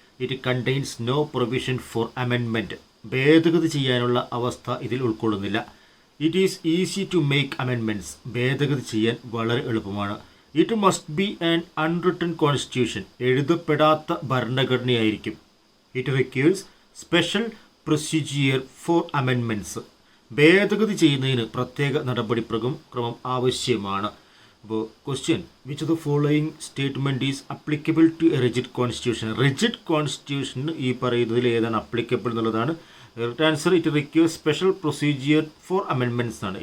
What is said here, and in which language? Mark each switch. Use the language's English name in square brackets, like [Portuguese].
[English] It contains no provision for amendment. [Malayalam] ഭേദഗതി ചെയ്യാനുള്ള അവസ്ഥ ഇതിൽ ഉൾക്കൊള്ളുന്നില്ല. [English] It is easy to make amendments. [Malayalam] ഭേദഗതി ചെയ്യാൻ വളരെ എളുപ്പമാണ്. [English] It must be an unwritten constitution. [Malayalam] എഴുതപ്പെടാത്ത ഭരണഘടനയായിരിക്കും. [English] It requires special procedure for amendments. [Malayalam] ഭേദഗതി ചെയ്യുന്നതിന് പ്രത്യേക നടപടിക്രമം ആവശ്യമാണ്. [English] അപ്പോൾ question, which of the following statement is applicable to a rigid constitution? [Malayalam] Rigid കോൺസ്റ്റിറ്റ്യൂഷന് ഈ പറയുന്നതിൽ ഏതാണ് അപ്ലിക്കബിൾ എന്നുള്ളതാണ്. [English] Answer, it requires special procedure for amendments ആണ്.